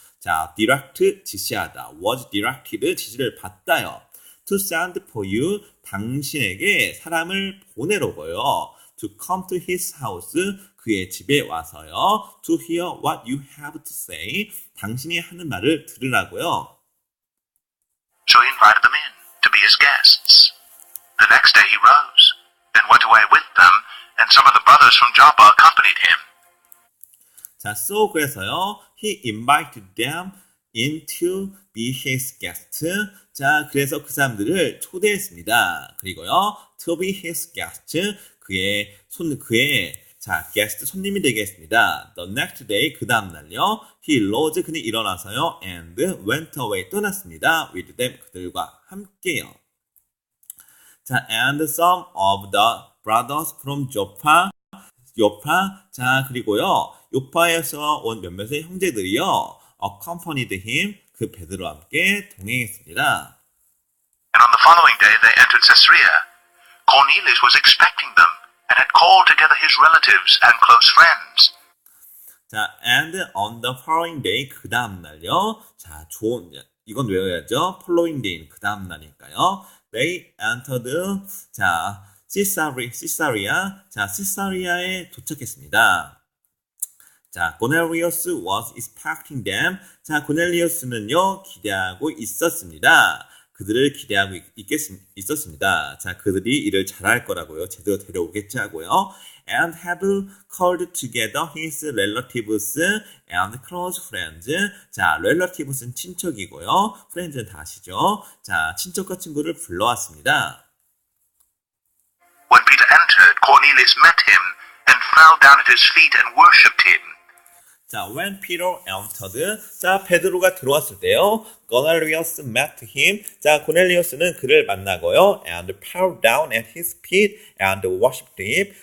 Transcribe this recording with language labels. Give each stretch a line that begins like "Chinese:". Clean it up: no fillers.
Korean: 자, direct 지시하다.
English: was directed
Korean: 지시를 받다요.
English: to send for you
Korean: 당신에게 사람을 보내려고요.
English: to come to his house
Korean: 그의 집에 와서요.
English: to hear what you have to say
Korean: 당신이 하는 말을 들으라고요.
English: So he invited them in to be his guests. The next day he rose and went away with them, and some of the brothers from Joppa accompanied him. 자, so
Korean: 그래서요.
English: He invited them. in to be his guest.
Korean: 자, 그래서 그 사람들을 초대했습니다.
English: 그리고요, to be his guest.
Korean: 그의 자, guest 손님이 되게 했습니다.
English: The next day,
Korean: 그 다음날요,
English: he rose,
Korean: 그는 일어나서요,
English: and went away,
Korean: 떠났습니다.
English: with them,
Korean: 그들과 함께요. 자,
English: and some of the brothers from Joppa,
Korean: 자, 그리고요, 요파에서 온 몇몇의 형제들이요,
English: accompanied him,
Korean: 그 베드로와 함께 동행했습니다.
English: And on the following day they entered Caesarea. Cornelius was expecting them and had called together his relatives and close friends.
Korean: 자,
English: and on the following day,
Korean: 그 다음날요, 자, 이건 외워야죠. following day는 그 다음날이니까요.
English: They entered,
Korean: 자, 시사리아, 자, 시사리아에 도착했습니다.
English: 자, Cornelius was expecting them.
Korean: 자, 고넬리우스는요, 기대하고 있었습니다. 그들을 기대하고 있었습니다. 자, 그들이 일을 잘할 거라고요. 제대로 데려오겠지 하고요.
English: And had called together his relatives and close friends.
Korean: 자, relatives는 친척이고요. friends는 다 아시죠? 자, 친척과 친구를 불러왔습니다.
English: When Peter entered, Cornelius met him and fell down at his feet and worshipped him. 자, when Peter entered, 자,
Korean: 베드로가 들어왔을 때요,
English: Cornelius met him. 자,
Korean: 고넬리우스는 그를 만나고요,
English: and fell down at his feet and worshipped him.